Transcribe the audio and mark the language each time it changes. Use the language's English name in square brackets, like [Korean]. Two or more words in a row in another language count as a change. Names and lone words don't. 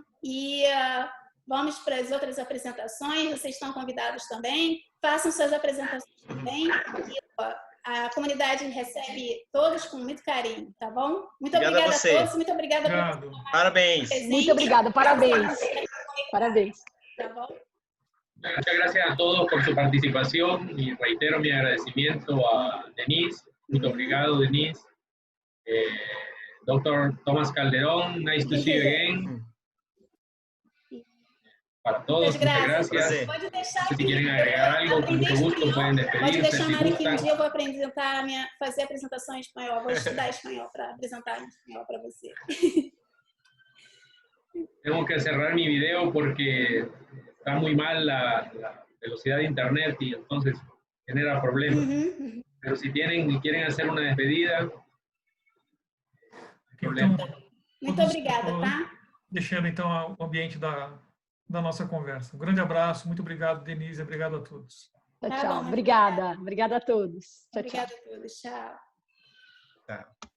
[Portuguese] E vamos para as outras apresentações. Vocês estão convidados também. Façam suas apresentações também. E, a comunidade recebe todos com muito carinho, tá bom? Muito obrigada a todos. Muito obrigada por parabéns. Muito obrigada, parabéns. Parabéns. Tá bom? [Spanish] Muchas gracias a todos por su participación y reitero mi agradecimiento a Denise. [Portuguese] Muito obrigado, Denise. Dr. [English] Tomás Calderón, nice to see you again. [Spanish] Para todos, muchas gracias. [Portuguese] Pode deixar [Spanish] si quieren agregar algo, con mucho gusto pueden despedirse. [Portuguese] Pode deixar, [Spanish] si Mário, que gustan. [Portuguese] um dia eu vou fazer a apresentação em espanhol. Vou estudar espanhol para apresentar em espanhol para você. [Spanish] Tengo que cerrar mi video porque está muy mal la velocidad de internet y entonces genera problemas. Pero si tienen y quieren hacer una despedida, [Portuguese] Então, muito obrigada, tá? Deixando então o ambiente da nossa conversa. Um grande abraço, muito obrigado, Denise, obrigado a todos. Tchau, Tá tchau. bom, Obrigada. Obrigada a todos. Tchau, Obrigada tchau. a todos. Tchau. Tá.